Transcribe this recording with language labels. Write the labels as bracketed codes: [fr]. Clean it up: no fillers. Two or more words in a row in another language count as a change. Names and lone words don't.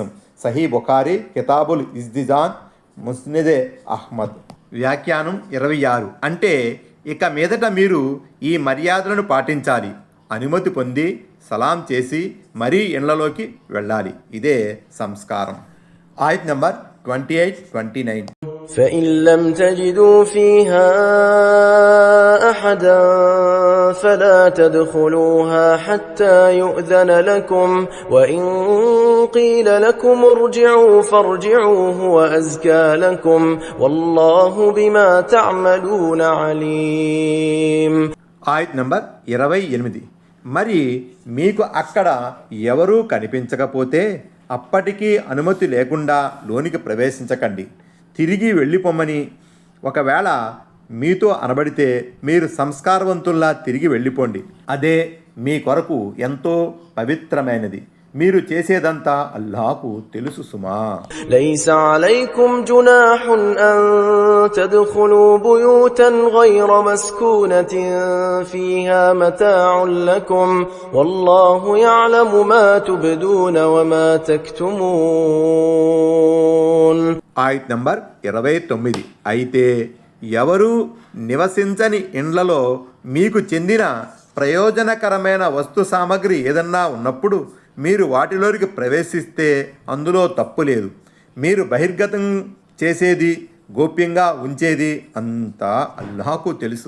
[te] సహీ బుఖారీ, కితాబుల్ ఇజ్దిజాన్, ముస్నదే అహ్మద్. వ్యాఖ్యానం 26. అంటే ఇక మీదట మీరు ఈ మర్యాదలను పాటించాలి. అనుమతి పొంది సలాం చేసి మరీ ఇళ్లలోకి వెళ్ళాలి. ఇదే సంస్కారం. ఆయత్ నంబర్ 28, 29. [ar] فإن لم تجدوا فيها أحدا فلا تدخلوها حتى يؤذن لكم وإن قيل لكم ارجعوا فارجعوا هو أزكى لكم والله بما تعملون عليم. [te] ఆయత్ నంబర్ 28. మరి మీకు అక్కడ ఎవరూ కనిపించకపోతే అప్పటికీ అనుమతి లేకుండా లోనికి ప్రవేశించకండి. తిరిగి వెళ్ళిపోమని ఒకవేళ మీతో అనబడితే మీరు సంస్కారవంతుల్లా తిరిగి వెళ్ళిపోండి. అదే మీ కొరకు ఎంతో పవిత్రమైనది. మీరు చేసేదంతా అల్లాహకు తెలుసు సుమా. [ar] ليس عليكم جناح أن تدخلوا بيوتا غير مسكونة فيها متاع لكم والله يعلم ما تبدون وما تكتمون. [te] ఆయత్ నంబర్ 29. అయితే ఎవరు నివసించని ఇండ్లలో మీకు చెందిన ప్రయోజనకరమైన వస్తు సామగ్రి ఏదన్నా ఉన్నప్పుడు మీరు వాటిలోకి ప్రవేశిస్తే అందులో తప్పు లేదు. మీరు బహిర్గతం చేసేది, గోప్యంగా ఉంచేది అంతా అల్లాహకు తెలుసు.